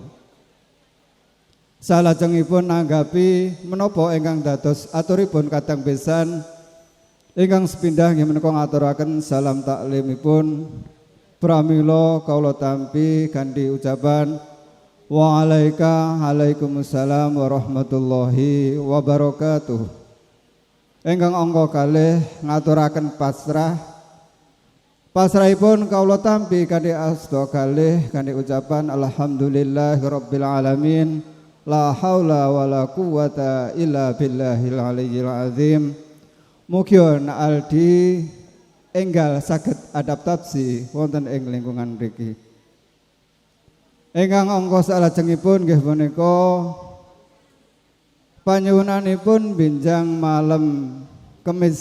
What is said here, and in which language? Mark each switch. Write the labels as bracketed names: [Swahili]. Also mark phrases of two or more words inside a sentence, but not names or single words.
[Javanese] Salajengipun nanggapi menapa ingkang dados aturipun kadang besan ingkang sepindah nggih menika ngaturaken salam taklimipun pramila kawula tampi kanthi ucapan [Arabic] وعليكم السلام ورحمة الله وبركاته. [Javanese] Ingkang angka kalih ngaturaken pasrahipun kawula tampi kanthi asta kalih kanthi ucapan [Arabic] الحمد لله رب العالمين لا حول ولا قوة إلا بالله العلي العظيم. [Javanese] Mugi aldi enggal saged adaptasi wonten ing lingkungan mriki. Ingkang angka salajengipun nggih menika panyuwunanipun benjang malam Kemis.